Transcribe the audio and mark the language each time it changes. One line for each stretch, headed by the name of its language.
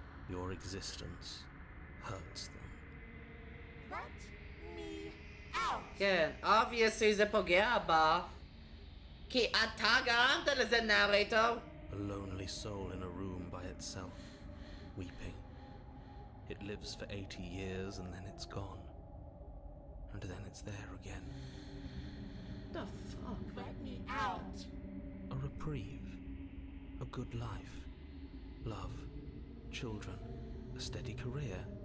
English: Your existence hurts them. Let me out.
Hebrew: כן,
English: obviously
Hebrew: זה פוגע בה. כי אתה גרמת לזה, narrator.
English: A lonely soul in a room by itself, weeping. It lives for 80 years and then it's gone. And then it's there again. What the fuck? Let me out. A reprieve. A good life. Love. Children. A steady career.